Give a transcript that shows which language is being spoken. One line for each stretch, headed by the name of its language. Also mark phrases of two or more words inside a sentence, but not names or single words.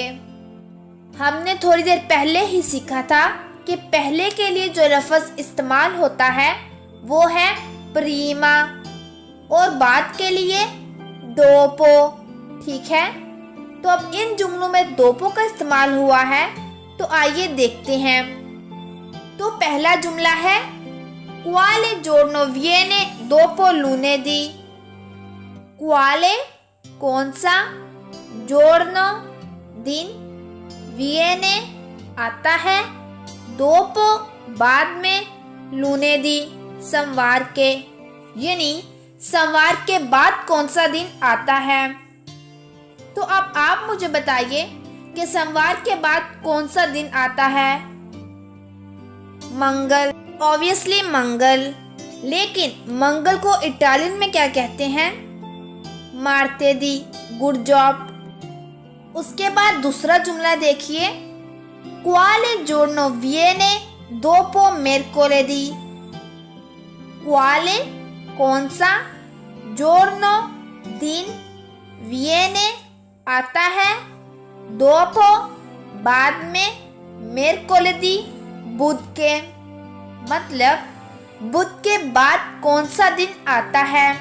Urdu: ہم نے تھوڑی دیر پہلے ہی سیکھا تھا کہ پہلے کے لیے جو لفظ استعمال ہوتا ہے وہ ہے پریما اور بعد کے لیے ڈوپو. ٹھیک ہے، تو اب ان جملوں میں ڈوپو کا استعمال ہوا ہے، تو آئیے دیکھتے ہیں.
Italian: तो पहला जुमला है quale giorno viene dopo lunedì.
Urdu: کوالے کون سا، giorno دن، viene آتا ہے، dopo بعد میں، lunedì سوموار کے، یعنی سوموار کے بعد کون سا دن آتا ہے. تو اب آپ مجھے بتائیے کہ سوموار کے بعد کون سا دن آتا ہے. منگل، اوبویسلی منگل. لیکن منگل کو اٹالین میں کیا کہتے ہیں? مارتیدی,
English: good job.
Urdu: اس کے بعد دوسرا جملہ دیکھیے,
Italian: quale giorno viene dopo mercoledì.
Urdu: کوالے کون سا، giorno دن، viene آتا ہے، dopo بعد میں، mercoledì بدھ کے. مطلب بدھ کے بعد کون سا دن آتا ہے.